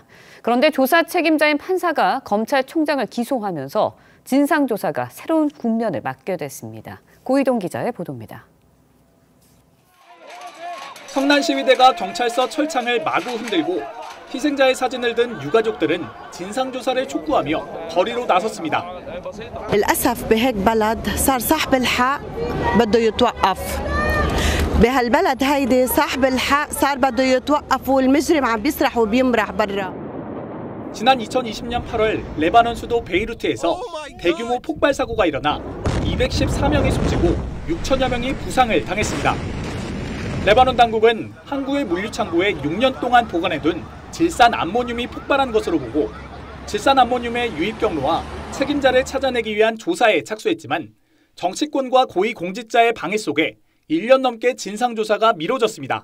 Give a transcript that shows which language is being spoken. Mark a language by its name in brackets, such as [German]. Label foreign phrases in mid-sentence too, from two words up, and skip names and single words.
[Korean] 그런데 조사 책임자인 판사가 검찰총장을 기소하면서 진상조사가 새로운 국면을 맞게 됐습니다. 고희동 기자의 보도입니다. 성난시위대가 경찰서 철창을 마구 흔들고 희생자의 사진을 든 유가족들은 진상조사를 촉구하며 거리로 나섰습니다. [Arabic] للأسف بهيك بلد صار صاحب الحق بده يتوقف. بهالبلد هيدي صاحب الحق صار بده يتوقف والمجرم عم بيسرح وبيمرح برا. [Korean] 지난 2020년 8월 레바논 수도 베이루트에서 대규모 폭발 사고가 일어나 214명이 숨지고 6천여 명이 부상을 당했습니다. 레바논 당국은 항구의 물류창고에 6년 동안 보관해둔 질산 암모늄이 폭발한 것으로 보고 질산 암모늄의 유입 경로와 책임자를 찾아내기 위한 조사에 착수했지만 정치권과 고위 공직자의 방해 속에 1년 넘게 진상조사가 미뤄졌습니다.